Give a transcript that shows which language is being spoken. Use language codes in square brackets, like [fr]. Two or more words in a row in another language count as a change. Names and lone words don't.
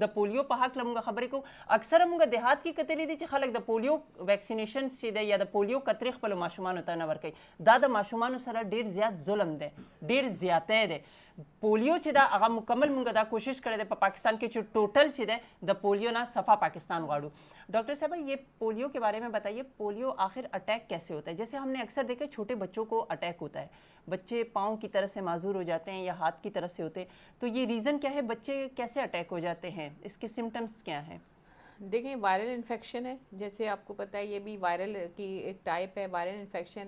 [ps] د پولیو په هکله مونږ خبرې کوو. اکثره مونږ دیهات کې کتلي دي چې خلک د پولیو ویکسینیشنز چې دی یا د پولیو قطرې خپلو ماشومانو ته نه ورکوي. دا د ماشومانو سره ډېر زیات ظلم دی ډېر زیاتی دی. پولیو چې دا هغه مکمل مونږ دا کوشش کړی دی په پاکستان کې چې ټوټل چې دی د پولیو نه صفا پاکستان غواړو. [ur] ڈاکٹر صاحب یہ پولیو کے بارے میں بتائیے پولیو آخر اٹیک کیسے ہوتا ہے؟ جیسے ہم نے اکثر دیکھا چھوٹے بچوں کو اٹیک ہوتا ہے بچے پاؤں کی طرف سے معذور ہو جاتے ہیں یا ہاتھ کی طرف سے ہوتے ہیں تو یہ ریزن کیا ہے بچے کیسے اٹیک ہو جاتے ہیں اس کے سمٹمز کیا ہیں؟ دیکھیں [en] viral infection [ur] ہے جیسے آپ کو پتہ ہے یہ بھی وائرل کی ایک ٹائپ ہے [en] viral infection [ur] ہے.